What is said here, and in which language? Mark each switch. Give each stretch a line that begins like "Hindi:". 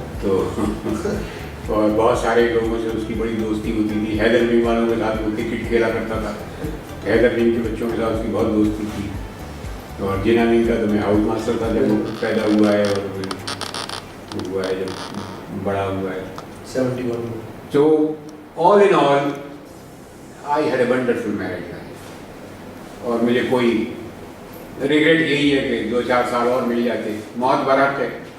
Hindi: तो और बहुत सारे लोगों से उसकी बड़ी दोस्ती होती थी। हैदर विंग वालों के साथ वो क्रिकेट खेला करता था। हैदर विंग के बच्चों के साथ उसकी बहुत दोस्ती थी। और जिना विंग का तो मैं हाउस मास्टर था जब वो पैदा हुआ है, और हुआ है जब बड़ा हुआ है 71 में।
English: So all in all, I had a wonderful marriage life.
Hindi: और मुझे कोई रिग्रेट यही है कि 2-4 साल और मिल जाते। मौत बारात है।